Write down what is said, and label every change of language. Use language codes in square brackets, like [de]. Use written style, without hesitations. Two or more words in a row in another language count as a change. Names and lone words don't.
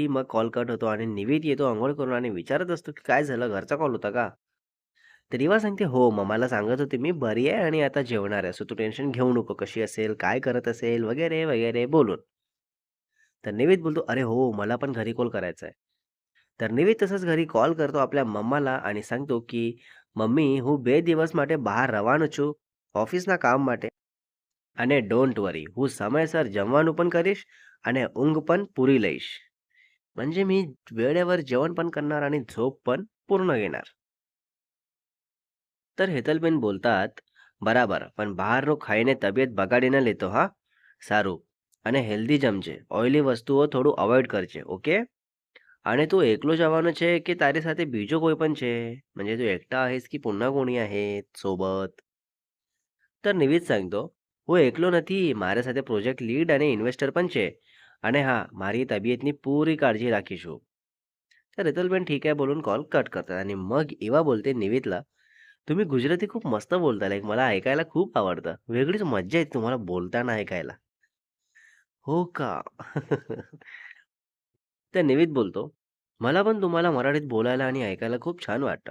[mr] मग कॉल कट होतो आणि निवेद येतो अंघोळ करून आणि विचारत असतो, की "काय झालं? घरचा कॉल होता का?" तर इवा सांगते, "हो, मम्माला सांगत होते मी बरी आहे आणि आता जेवणार आहे. सो तू टेन्शन घेऊ नको. कशी असेल, काय करत असेल वगैरे, वगैरे बोलून." तर निवेद बोलतो, "अरे हो, मला पण घरी कॉल करायचा आहे." तर निवेद तसज घरे कॉल करतो आपल्या मम्माला आणि सांगतो की [gu] મમ્મી હું 2 દિવસ માટે બહાર રવાનો છું ઓફિસના કામ માટે, અને [en] don't worry [gu] હું સમયસર જમવાનું પણ કરીશ અને ઊંઘ પણ પૂરી લઈશ. [mr] म्हणजे मी वेळेवर जेवण पण करणार आणि झोप पण पूर्ण घेणार. तर हेतलबेन बोलतात, [gu] બરાબર, પણ બહારનું ખાઈને તબિયત બગાડી ન લેતો હા. સારું. અને હેલ્ધી જમજે, ઓઇલી વસ્તુઓ થોડું અવોઇડ કરજે, ઓકે. [mr] आणि तू [gu] एकलो જવાનો છે કે તારી સાથે બીજો કોઈ પણ છે? [mr] म्हणजे तू एकटा आहेस की पुन्हा कोणी आहे सोबत? तर નિવિદ सांगतो, [gu] હું એકલો નથી, મારા સાથે [en] પ્રોજેક્ટ લીડ [gu] અને ઇન્વેસ્ટર પણ છે. અને હા, મારી તબિયતની પૂરી કાળજી રાખીશું. [mr] तर રિતલબેન ठीक आहे बोलून कॉल कट करतात आणि मग एव्हा बोलते निविदला, तुम्ही गुजराती खूप मस्त बोलता, लाईक मला ऐकायला खूप आवडतं. वेगळीच मज्जा येते तुम्हाला बोलताना ऐकायला. हो का? तर निविद बोलतो, मला पण तुम्हाला मराठीत बोलायला आणि ऐकायला खूप छान वाटतं.